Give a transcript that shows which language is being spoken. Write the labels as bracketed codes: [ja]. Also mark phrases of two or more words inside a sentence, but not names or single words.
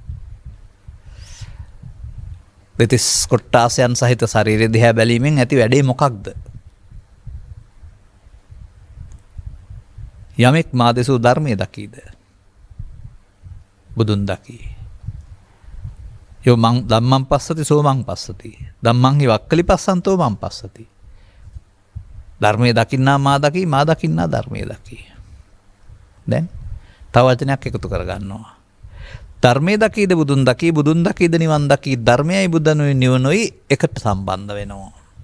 [si] දෙතිස් කොට්ටාසයන් සහිත ශරීරය දිහා බැලීමෙන් ඇති වැඩේ මොකක්ද? යමෙක් මා දෙසූ ධර්මයේ දකීද? බුදුන් දකී. [pi] යෝ මං ධම්මං පස්සති සෝ මං පස්සති. ධම්මං හි වක්කලි පස්සන්තෝ මං පස්සති. [si] ධර්මයේ දකින්නා මා දකී, මා දකින්නා ධර්මයේ දකී. දැන් තව වචනයක් එකතු කරගන්නවා. ධර්මයේ දකීද බුදුන් දකී, බුදුන් දකීද නිවන් දකී, ධර්මයයි බුදුනුයි නිවනුයි එකට සම්බන්ධ වෙනවා.